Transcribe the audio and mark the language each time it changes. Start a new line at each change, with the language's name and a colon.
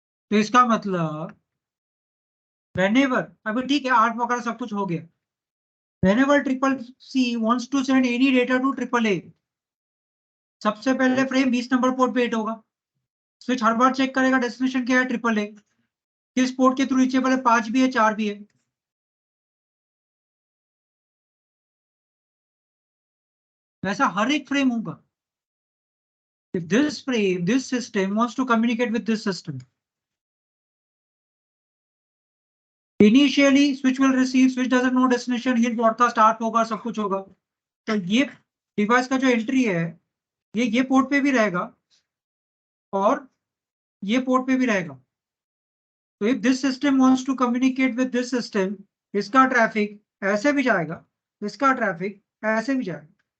Hindi: तो इसका मतलब whenever, अभी ठीक है 8 वगैरह सब कुछ हो गया,
English: whenever triple C wants to send any data to triple A,
Hindi: सबसे पहले फ्रेम 20 नंबर पोर्ट पे हिट होगा, स्विच हर बार चेक करेगा डेस्टिनेशन क्या है, ट्रिपल ए, किस पोर्ट के थ्रू रीचेबल है, 5 भी है 4 भी है। वैसा हर एक फ्रेम होगा।
English: If this frame, this system wants to communicate with this system, initially switch will receive, switch doesn't know destination, he'll broadcast ARP
Hindi: होगा, सब कुछ होगा। तो ये डिवाइस का जो एंट्री है ये पोर्ट पे भी रहेगा और ये पोर्ट पे भी रहेगा। तो
English: if this system wants to communicate with this system,
Hindi: इसका ट्रैफिक ऐसे भी जाएगा, इसका ट्रैफिक ऐसे भी जाएगा।